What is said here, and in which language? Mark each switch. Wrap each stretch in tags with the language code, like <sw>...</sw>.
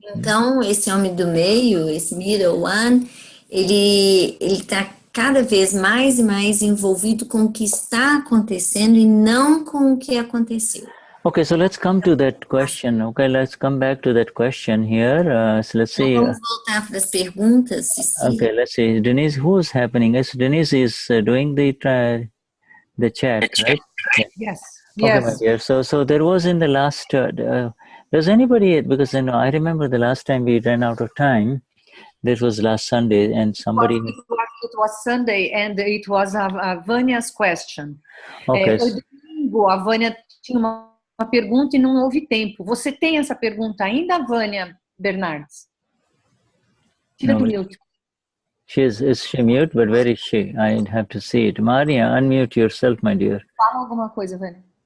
<pt>Então esse homem do meio, esse</pt> <en>middle one,</en> <pt>ele está cada vez mais e mais envolvido com o que está acontecendo e não com o que aconteceu.</pt> <en>Okay, so let's come to that question. Okay, let's come back to that question here. So let's see.</en> <pt>Vamos voltar para as perguntas.</pt> <en>Okay, let's see. Denize, who's happening? Yes, Denize is doing the chat, right? Yes. Okay, Yes. my dear. So there was in the last. Does anybody? Because I remember the last time we ran out of time. This was last Sunday, and somebody. It was Sunday, and it was a Vânia's question. Okay.</en> <pt>Domingo, a Vânia tinha uma pergunta e não houve tempo. Você tem essa pergunta ainda, Vânia Bernardes? Tira do mute.</pt> <en>Is she mute? But where is she? I'd have to see it. Maria, unmute yourself, my dear.</en> <pt>Fala alguma coisa, Vânia.</pt>